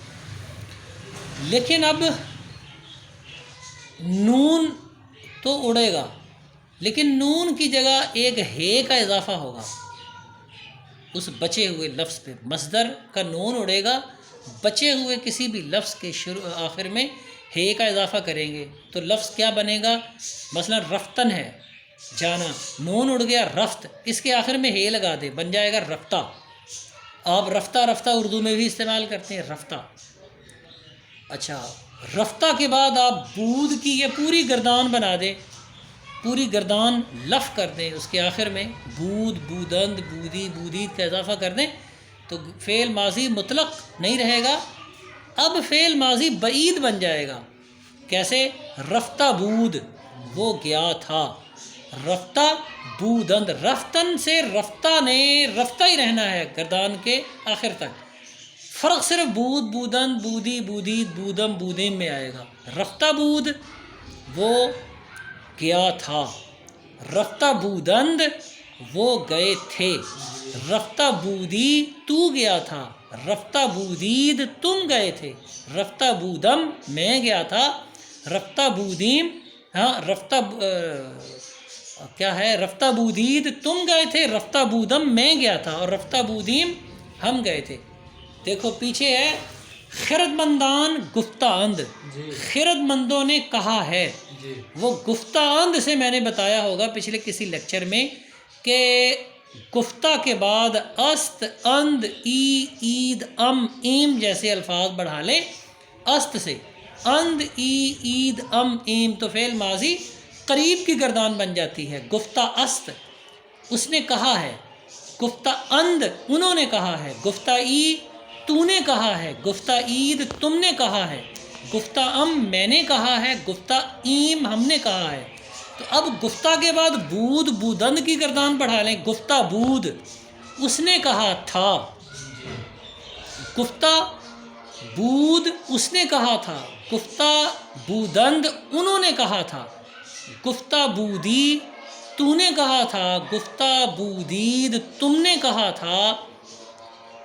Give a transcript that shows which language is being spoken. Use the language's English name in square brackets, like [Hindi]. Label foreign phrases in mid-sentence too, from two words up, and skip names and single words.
[Urdu] لیکن اب نون تو اڑے گا، لیکن نون کی جگہ ایک ہے کا اضافہ ہوگا اس بچے ہوئے لفظ پہ. مصدر کا نون اڑے گا، بچے ہوئے کسی بھی لفظ کے آخر میں ہے کا اضافہ کریں گے تو لفظ کیا بنے گا؟ مثلا رفتن ہے جانا، نون اڑ گیا رفت، اس کے آخر میں ہے لگا دے، بن جائے گا رفتہ. آپ رفتہ رفتہ اردو میں بھی استعمال کرتے ہیں رفتہ. اچھا، رفتہ کے بعد آپ بود کی یہ پوری گردان بنا دیں، پوری گردان لف کر دیں، اس کے آخر میں [Persian] بود، بودند، بودی، بودید [Urdu] کا اضافہ کر دیں تو فعل ماضی مطلق نہیں رہے گا، اب فعل ماضی بعید بن جائے گا. کیسے؟ [Persian] رفتہ بود [Urdu] وہ گیا تھا، [Persian] رفتہ بودند. [Urdu] رفتن سے رفتہ نے رفتہ ہی رہنا ہے گردان کے آخر تک. فرق صرف [Persian] بود، بودند، بودی، بودید، بودم، بودیم [Urdu] میں آئے گا. [Persian] رفتہ بود [Urdu] وہ گیا تھا، [Persian] رفتہ بودند [Urdu] وہ گئے تھے، [Persian] رفتہ بودی [Urdu] تو گیا تھا، [Persian] رفتہ بودید [Urdu] تم گئے تھے، [Persian] رفتہ بودم [Urdu] میں گیا تھا، [Persian] رفتہ بودیم [Urdu] کیا ہے؟ [Persian] رفتہ بودید [Urdu] تم گئے تھے، [Persian] رفتہ بودم [Urdu] میں گیا تھا اور [Persian] رفتہ بودیم [Urdu] ہم گئے تھے. دیکھو پیچھے ہے [Persian] خرد مندان گفتہ اند. [Urdu] خرد مندوں نے کہا ہے. وہ [Persian] گفتہ اند [Urdu] سے میں نے بتایا ہوگا پچھلے کسی لیکچر میں کہ گفتہ کے بعد است، اند، ای، عید، ام، ایم جیسے الفاظ بڑھا لیں. است سے اند، ای، عید، ام، ایم تو فعل ماضی قریب کی گردان بن جاتی ہے. [Persian] گفتہ است [Urdu] اس نے کہا ہے، [Persian] گفتہ اند [Urdu] انہوں نے کہا ہے، [Persian] گفتہ ای [Urdu] تو نے کہا ہے، [Persian] گفتہ عید [Urdu] تم نے کہا ہے، [Persian] گفتہ ام [Urdu] میں نے کہا ہے، [Persian] گفتہ ایم [Urdu] ہم نے کہا ہے. تو اب گفتہ کے بعد [Persian] بود، بودند [Urdu] کی گردان بڑھا لیں. [Persian] گفتہ بود [Urdu] اس نے کہا تھا، [Persian] گفتہ بود [Urdu] اس نے کہا تھا، [Persian] گفتہ بودند [Urdu] انہوں نے کہا تھا، [Persian] گفتہ بودی [Urdu] تو نے کہا تھا، [Persian] گفتہ بودید [Urdu] تم نے کہا تھا.